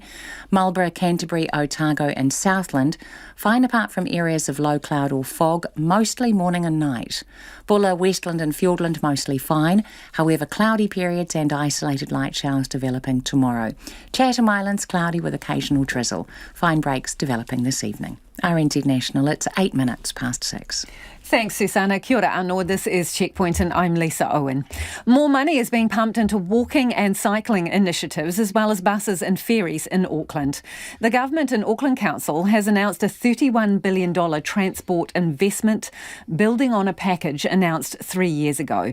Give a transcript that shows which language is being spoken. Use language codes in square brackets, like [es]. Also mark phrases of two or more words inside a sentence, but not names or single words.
[en] Marlborough, Canterbury, Otago and Southland, fine apart from areas of low cloud or fog, mostly morning and night. Bulla, Westland and Fiordland, mostly fine. However, cloudy periods and isolated light showers developing tomorrow. Chatham Islands, cloudy with occasional drizzle. Fine breaks developing this evening. RNZ National, it's 8 minutes past 6. Thanks, Susanna. [mi] Kia ora anō. [en] This is Checkpoint and I'm Lisa Owen. More money is being pumped into walking and cycling initiatives as well as buses and ferries in Auckland. The government and Auckland Council has announced a $31 billion transport investment, building on a package announced 3 years ago.